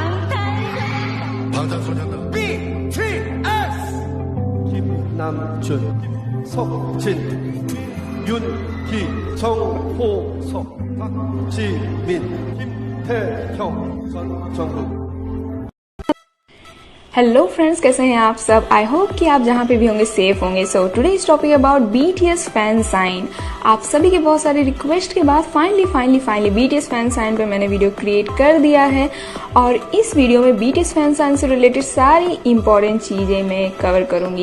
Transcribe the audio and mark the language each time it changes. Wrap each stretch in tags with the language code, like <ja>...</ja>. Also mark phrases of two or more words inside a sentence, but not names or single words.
<ko>방탄소년단. BTS. 김남준, 석진, 윤기정, 호석, 박지민, 김태형, 전정훈.</ko> <en>Hello friends,</en> <hi>कैसे हैं आप सब।</hi> <en>I hope</en> <hi>कि आप जहाँ पे भी होंगे सेफ होंगे।</hi> <en>So today's topic about BTS fan sign.</en> <hi>आप सभी के बहुत सारे रिक्वेस्ट के बाद</hi> <en>finally BTS fan sign</en> <hi>पे मैंने</hi> <en>video create</en> <hi>कर दिया है और इस वीडियो में</hi> <en>BTS fan sign</en> <hi>से रिलेटेड सारी इंपॉर्टेंट चीज़ें मैं कवर करूँगी।</hi>